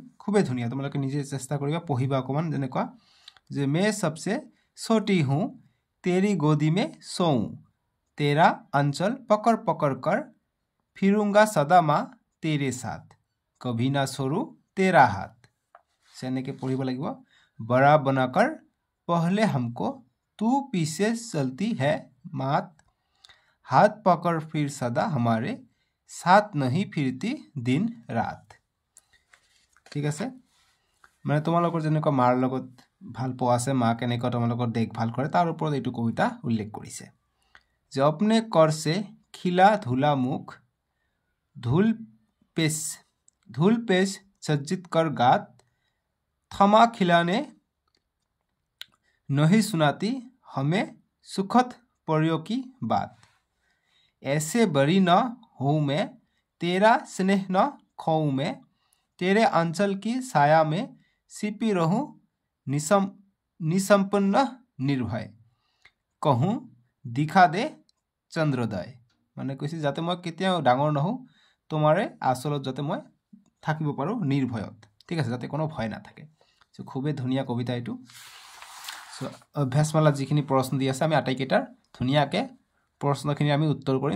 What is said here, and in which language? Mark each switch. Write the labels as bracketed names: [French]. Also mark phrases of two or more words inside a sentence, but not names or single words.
[Assamese] খুবেই ধুনীয়া, তোমালোকে নিজে চেষ্টা কৰিবা, পঢ়িবা অকণমান। যেনেকুৱা যে [Hindi] मैं सबसे छोटी हूँ, तेरी गोदी में सोऊँ, तेरा अंचल पकड़ पकड़ कर, फिरूंगा सदा माँ तेरे साथ, कभी न छोड़ूँ तेरा हाथ। [Assamese] এনেকৈ পঢ়িব লাগিব। [Hindi] बड़ा बनाकर पहले हमको, तू पीछे चलती है मात, हाथ पकड़ फिर सदा हमारे, साथ नहीं फिरती दिन रात। [Assamese] ঠিক আছে, মানে তোমালোকৰ যেনেকুৱা মাৰ লগত ভাল পোৱা আছে, মা কেনেকুৱা তোমালোকৰ দেখভাল কৰে, তাৰ ওপৰত এইটো কবিতা উল্লেখ কৰিছে। [Hindi] যে अपने कर से खिला धुला मुख, धूल पेश सज्जित कर गात, थमा खिलाने नहीं सुनाती हमें सुखद परियों की बात, ऐसे बड़ी न हूँ मैं, तेरा स्नेह न खोऊं मैं, तेरे अंचल की साया में छिपी रहूं निसंपन्न निर्भय, कहूँ दिखा दे चंद्रोदय। [Assamese] মানে কৈছে যাতে মই কেতিয়াও ডাঙৰ নহওঁ, তোমাৰে আচলত যাতে মই থাকিব পাৰোঁ নিৰ্ভয়ত। ঠিক আছে, যাতে কোনো ভয় নাথাকে। চ' খুবেই ধুনীয়া কবিতা এইটো। চ' অভ্যাসমালাত যিখিনি প্ৰশ্ন দি আছে, আমি আটাইকেইটাৰ ধুনীয়াকৈ প্ৰশ্নখিনি আমি উত্তৰ কৰিম।